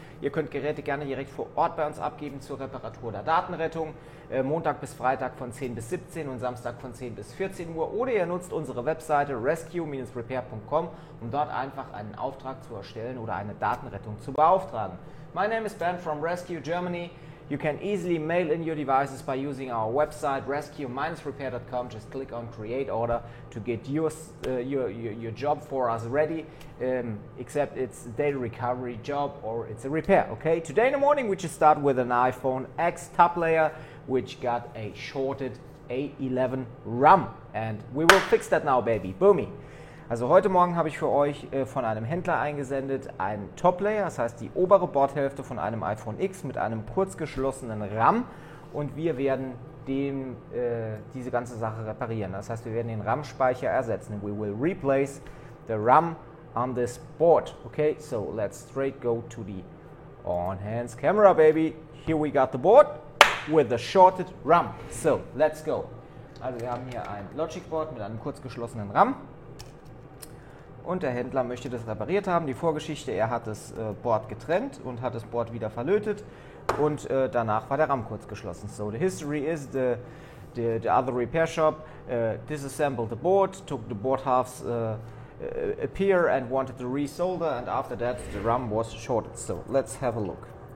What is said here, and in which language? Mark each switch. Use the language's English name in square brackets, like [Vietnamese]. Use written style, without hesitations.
[German] Ihr könnt Geräte gerne direkt vor Ort bei uns abgeben zur Reparatur oder Datenrettung. Montag bis Freitag von 10 bis 17 und Samstag von 10 bis 14 Uhr. Oder ihr nutzt unsere Webseite rescue-repair.com, um dort einfach einen Auftrag zu erstellen oder eine Datenrettung zu beauftragen. [English] My name is Ben from Rescue Germany. You can easily mail in your devices by using our website rescue-repair.com. Just click on create order to get your job for us ready, except it's a data recovery job or it's a repair. Okay, today in the morning we just start with an iPhone X top layer which got a shorted A11 RAM, and we will fix that now, baby. Boomy. [German] Also heute Morgen habe ich für euch von einem Händler eingesendet einen Top-Layer, das heißt die obere Bordhälfte von einem iPhone X mit einem kurzgeschlossenen RAM, und wir werden diese ganze Sache reparieren. Das heißt, wir werden den RAM-Speicher ersetzen. [English] We will replace the RAM on this board. Okay, so let's straight go to the on-hands camera, baby. Here we got the board with the shorted RAM. So, let's go. [German] Also wir haben hier ein Logic-Board mit einem kurzgeschlossenen RAM. Und der Händler möchte das repariert haben. Die Vorgeschichte: Er hat das Board getrennt und hat das Board wieder verlötet, und danach war der RAM kurz geschlossen. [English] So the history is the other repair shop disassembled the board, took the board halves appear and wanted to resolder, and after that the RAM was shorted. So let's have a look.